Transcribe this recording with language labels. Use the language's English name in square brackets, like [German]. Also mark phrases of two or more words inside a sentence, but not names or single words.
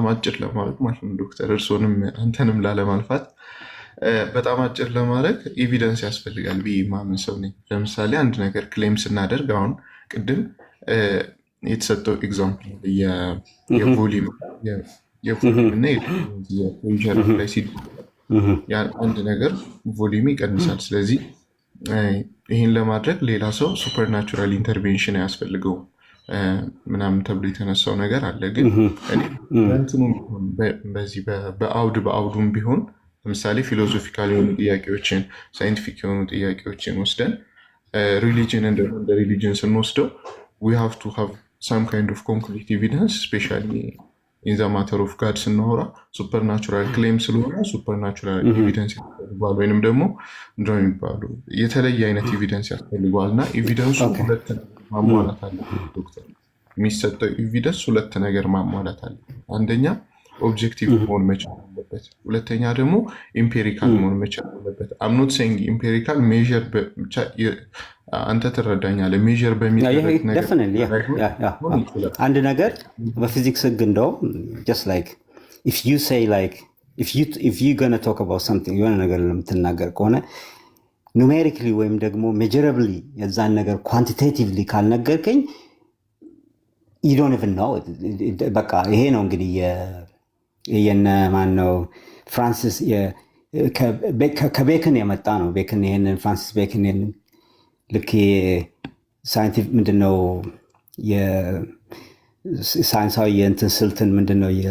[Amharic] አጭር ለማድረግ ማለት ነው ዶክተር፣ እርሶንም አንተንም ላለማልፋት በጣም አጭር ለማድረግ ኤቪደንስ ያስፈልጋል ብዬ ማምን ሰው ነኝ። ለምሳሌ አንድ ነገር ክሌም ስናደርግ አሁን ቅድም የተሰጠው ኤግዛምፕል የቮሊዩም እና የፕሬሸር ላይ ሲል አንድ ነገር ቮሊዩም ይቀንሳል። ስለዚህ ይህን ለማድረግ ሌላ ሰው [English] supernatural intervention [Amharic] አያስፈልገውም ምናምን ተብሎ የተነሳው ነገር አለ። ግን በዚህ በአውዱም ቢሆን ለምሳሌ ፊሎሶፊካል የሆኑ ጥያቄዎችን ሳይንቲፊክ የሆኑ ጥያቄዎችን ወስደን ሪሊጅን እንደ ሪሊጅን ስንወስደው [English] we have to have some kind of concrete evidence, especially in the matter of God [Amharic] ስናወራ [English] supernatural claim [Amharic] ስለሆነ [English] supernatural evidence [Amharic] ያስፈልገዋል፣ ወይንም ደግሞ እንደው የሚባሉ የተለየ አይነት ኤቪደንስ ያስፈልገዋል። እና ኤቪደንሱ ሁለት ማሟላት አለበት ዶክተር። የሚሰጠው ኤቪደንስ ሁለት ነገር ማሟላት አለበት። አንደኛ ኦብጀክቲቭ መሆን መቻል አለበት፣ ሁለተኛ ደግሞ ኢምፔሪካል መሆን መቻል አለበት። [English] I'm not saying empirical measure [Amharic] ብቻ አንተ ትረዳኛለህ። ሜዥር በሚደረግ ነገር አንድ ነገር በፊዚክስ ህግ እንደው [English] just like if you say like if you gonna talk about something [Amharic] የሆነ ነገር ለምትናገር ከሆነ ኑሜሪካሊ ወይም ደግሞ ሜጀረብሊ የዛን ነገር ኳንቲቴቲቭሊ ካልነገርከኝ [English] you don't even know [Amharic] በቃ ይሄ ነው እንግዲህ የነ ማን ነው ፍራንሲስ ከቤክን የመጣ ነው። ቤክን ይሄንን ፍራንሲስ ቤክን ይሄንን ልክ ሳይንቲፊክ ምንድነው የሳይንሳዊ የእንትን ስልትን ምንድነው